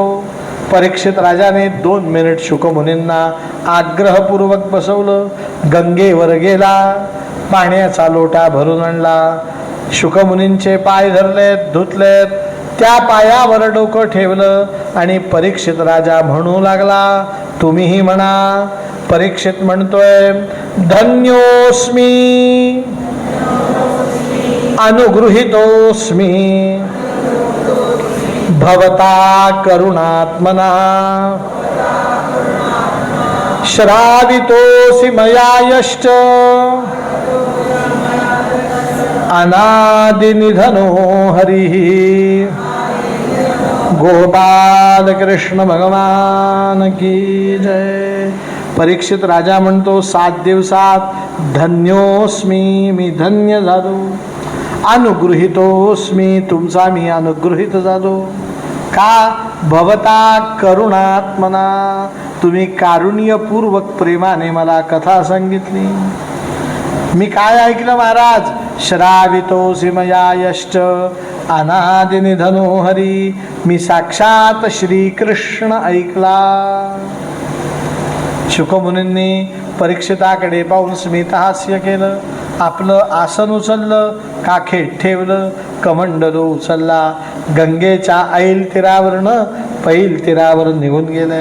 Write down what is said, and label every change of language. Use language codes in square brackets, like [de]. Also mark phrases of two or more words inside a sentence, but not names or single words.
[mr] परीक्षित राजाने 2 मिनिट शुकमुनींना आग्रहपूर्वक बसवलं. गंगेवर गेला, पाण्याचा लोटा भरून आणला, शुकमुनींचे पाय धरलेत, धुतलेत, त्या पायावर डोकं ठेवलं आणि परीक्षित राजा म्हणू लागला, तुम्हीही म्हणा. परीक्षित म्हणतोय, [sa] धन्योस्मी अनुगृहीतोस्मी भवता करुणात्मना श्रावितोऽसि मया यश्च अनादिनिधनो हरिः. [hi] गोपाल कृष्ण भगवान की जय. [mr] परीक्षित राजा म्हणतो, 7 दिवसात धन्योस्मी, मी धन्य झालो. अनुगृहीतोस्मी, तुमचा मी अनुगृहीत झालो. का? [sa] भवता करुणात्मना, [mr] तुम्ही कारुण्यपूर्वक प्रेमाने मला कथा सांगितली. मी काय ऐकलं महाराज? [sa] श्रावितोऽसि मया यश्च अनादिनिधनो हरी, [mr] मी साक्षात श्रीकृष्ण ऐकला. शुकमुनींनी परीक्षिताकडे पाहून स्मितहास्य केलं, आपलं आसन उचललं, काखेत ठेवलं, कमंडलू उचलला, गंगेच्या ऐल तीरावरनं पैल तीरावर निघून गेले.